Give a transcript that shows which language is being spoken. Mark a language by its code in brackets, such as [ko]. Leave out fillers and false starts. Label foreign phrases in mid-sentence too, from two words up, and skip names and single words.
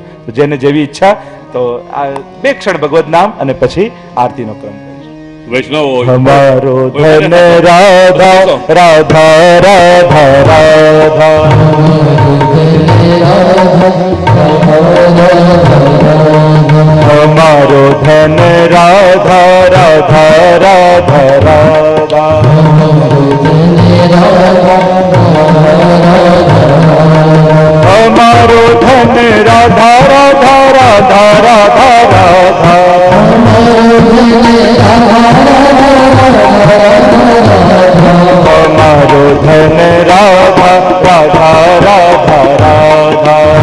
[gu] તો જેને જેવી ઈચ્છા, તો આ 2 ક્ષણ ભગવદ નામ અને પછી આરતીનો ક્રમ વૈષ્ણવ [hi] हमारो धन राधा राधा राधा राधा हमारो धन राधा राधा राधा राधा हमारो धन राधा राधा राधा राधा राधा हमारो धन राधा राधा राधा राधा